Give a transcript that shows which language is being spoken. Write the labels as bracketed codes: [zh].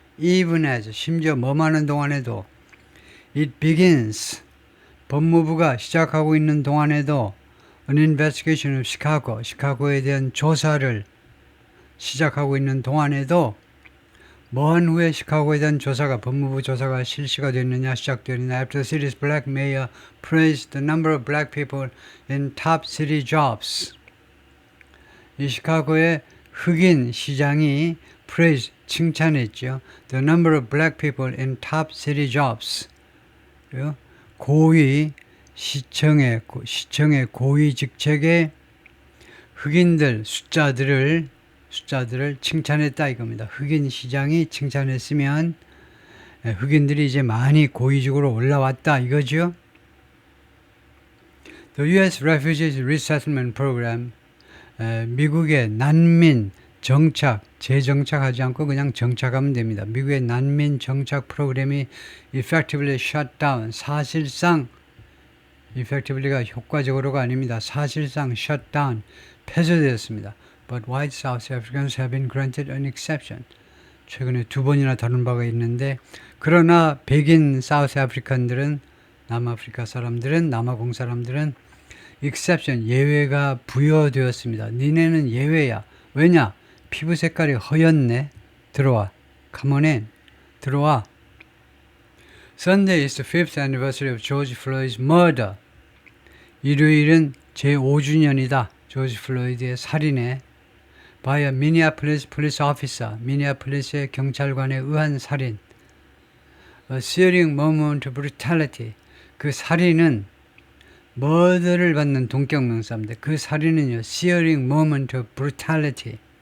[en] Even as, [ko] 심지어 뭐하는 동안에도 [en] it begins, [ko] 법무부가 시작하고 있는 동안에도 [en] an investigation of Chicago, [ko] 시카고에 대한 조사를 시작하고 있는 동안에도 뭐한 후에 시카고에 대한 조사가, 법무부 조사가 실시가 됐느냐, 시작되느냐. [en] After the city's black mayor praised the number of black people in top city jobs. [ko] 이 시카고의 흑인 시장이 [en] praise, [ko] 칭찬했죠. [en] The number of black people in top city jobs. [ko] 고위 시청의 고위 직책의 흑인들 숫자들을 칭찬했다 이겁니다. 흑인 시장이 칭찬했으면 흑인들이 이제 많이 고위직으로 올라왔다 이거죠. [en] The U.S. Refugees Resettlement Program, [ko] 미국의 난민 정착, 재정착하지 않고 그냥 정착하면 됩니다. 미국의 난민 정착 프로그램이 [en] effectively shut down, [ko] 사실상 effectively가 효과적으로가 아닙니다. 사실상 [en] shut down, [ko] 폐쇄되었습니다. [en] But white South Africans have been granted an exception. [ko] 최근에 2번이나 다룬 바가 있는데 그러나 백인 사우스 아프리칸들은, 남아프리카 사람들은, 남아공 사람들은 exception, 예외가 부여되었습니다. 니네는 예외야. 왜냐? 피부 색깔이 허였네. 들어와. [en] Come on in. [ko] 들어와. [en] Sunday is the 5th anniversary of George Floyd's murder. [ko] 일요일은 제5주년이다. 조지 플로이드의 살인에 [en] by a Minneapolis police officer, [ko] 미니애폴리스의 경찰관에 의한 살인. [en] A searing moment of brutality. [ko] 그 살인은 머더를 받는 동격명사인데 그 살인은요, [en] searing moment of brutality.